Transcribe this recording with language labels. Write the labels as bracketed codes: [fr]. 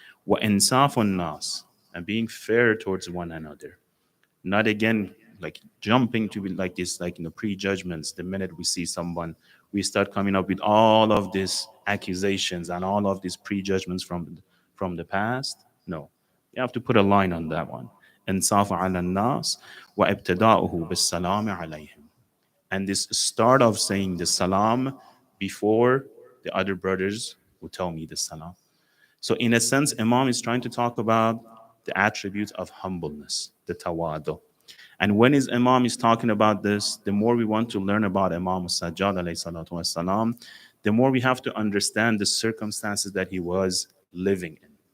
[ar] وَإِنصَافُ النَّاسِ, [en] and being fair towards one another. Not again like jumping to be like this, like prejudgments. The minute we see someone, we start coming up with all of these accusations and all of these prejudgments from the past. No, you have to put a line on that one. [ar] إنصاف على الناس وابتداؤه بالسلام عليهم. [en] And this start of saying the salam before the other brothers will tell me the salam. So in a sense, Imam is trying to talk about the attributes of humbleness, the tawadu. And when his Imam is talking about this, the more we want to learn about Imam Sajjad alayhi salatu wasalam, the more we have to understand the circumstances that he was living in.